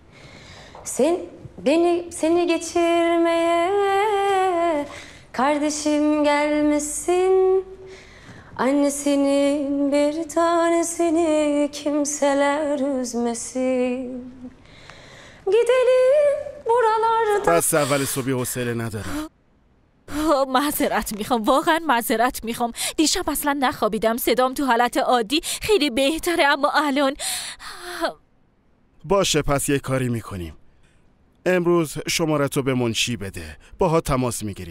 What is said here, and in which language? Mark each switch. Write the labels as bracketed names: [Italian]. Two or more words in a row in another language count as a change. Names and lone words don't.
[Turkish] Seni geçirmeye kardeşim gelmesin. Annesinin bir tanesini kimseler üzmesin. Gidelim buralarda. [Persian] بس اول صبحی حوصله ندارم. معذرت میخوام، واقعا معذرت میخوام. دیشب اصلا نخوابیدم. صدام تو حالت عادی خیلی بهتره، اما الان باشه، پس یه کاری میکنیم. امروز شمارتو به منشی بده، باها تماس میگیریم.